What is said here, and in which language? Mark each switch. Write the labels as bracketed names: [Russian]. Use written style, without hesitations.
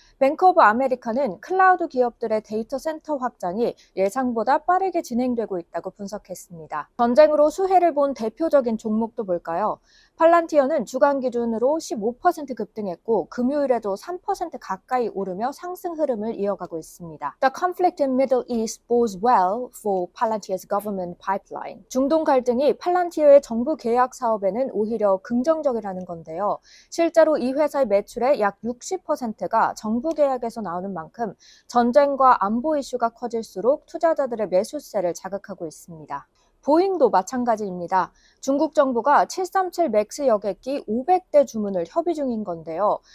[Korean] 뱅크 오브 아메리카는 클라우드 기업들의 데이터 센터 확장이 예상보다 빠르게 진행되고 있다고 분석했습니다. 전쟁으로 수혜를 본 대표적인 종목도 볼까요? 팔란티어는 주간 기준으로 15% 급등했고 금요일에도 3% 가까이 오르며 상승 흐름을 이어가고 있습니다. [English] The conflict in Middle East bodes well for Palantir's government pipeline. [Korean] 중동 갈등이 팔란티어의 정부 계약 사업에는 오히려 긍정적이라는 건데요. 실제로 이 회사의 매출의 약 60%가 정부 계약에서 나오는 만큼 전쟁과 안보 이슈가 커질수록 투자자들의 매수세를 자극하고 있습니다. 보잉도 마찬가지입니다. 중국 정부가 737 맥스 여객기 500대 주문을 협의 중인 건데요.